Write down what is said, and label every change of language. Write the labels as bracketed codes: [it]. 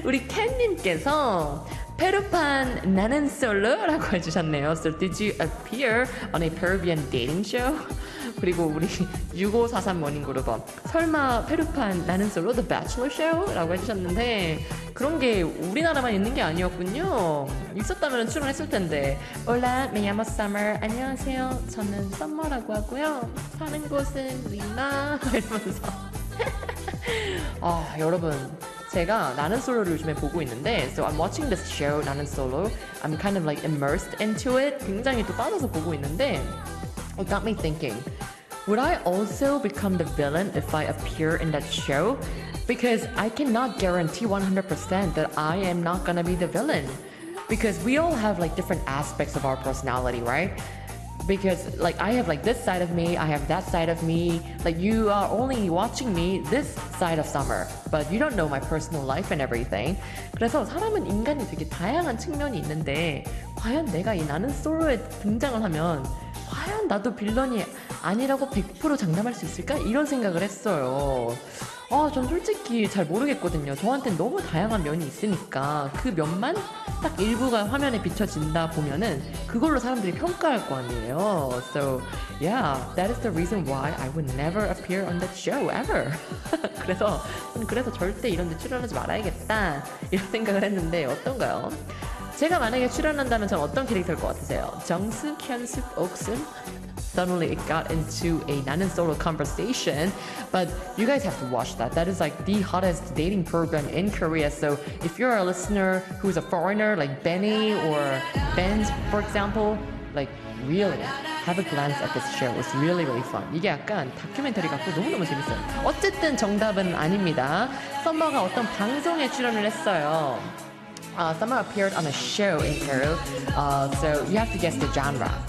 [ko] 우리 캔님께서 페루판 나는 솔로라고 해주셨네요. [en] So did you appear on a Peruvian dating show? [ko] 그리고 우리 6543 모닝 그룹은 설마 페루판 나는 솔로 [en] The Bachelor Show? [ko] 라고 해주셨는데 그런 게 우리나라만 있는 게 아니었군요. 있었다면 출연했을 텐데. [es] Hola, me llamo Summer. [ko] 안녕하세요. 저는 Summer라고 하고요. 사는 곳은 리마. 이러면서 아 여러분 제가 나는 솔로를 요즘에 보고 있는데 [en] So I'm watching this show 나는 솔로 I'm kind of like immersed into it [ko] 굉장히 또 빠져서 보고 있는데 [en] It got me thinking Would I also become the villain if I appear in that show? Because I cannot guarantee 100% that I am not gonna be the villain Because we all have like different aspects of our personality, right? Because like I have like this side of me, I have that side of me. Like you are only watching me this side of Summer, but you don't know my personal life and everything. [ko] 그래서 사람은 인간이 되게 다양한 측면이 있는데 과연 내가 이 나는 솔로에 등장을 하면 과연 나도 빌런이 아니라고 100% 장담할 수 있을까? 이런 생각을 했어요. 아, 전 솔직히 잘 모르겠거든요. 저한테 너무 다양한 면이 있으니까 그 면만 딱 일부가 화면에 비춰진다 보면은 그걸로 사람들이 평가할 거 아니에요. So, yeah, that is the reason why I would never appear on that show ever. 그래서 절대 이런 데 출연하지 말아야겠다 이런 생각을 했는데 어떤가요? 제가 만약에 출연한다면 전 어떤 캐릭터일 것 같으세요? 정수, 현수, 옥순? [en] Suddenly it got into a 나는 솔로 conversation, but you guys have to watch that. That is like the hottest dating program in Korea. So if you're a listener who is a foreigner, like Benny or Ben, for example, like really have a glance at this show. It's really, really fun. [ko] 이게 약간 다큐멘터리 같고 너무너무 재밌어요. 어쨌든 정답은 아닙니다. 썸머가 어떤 방송에 출연을 했어요. [en] Summer appeared on a show in Peru, so you have to guess the genre.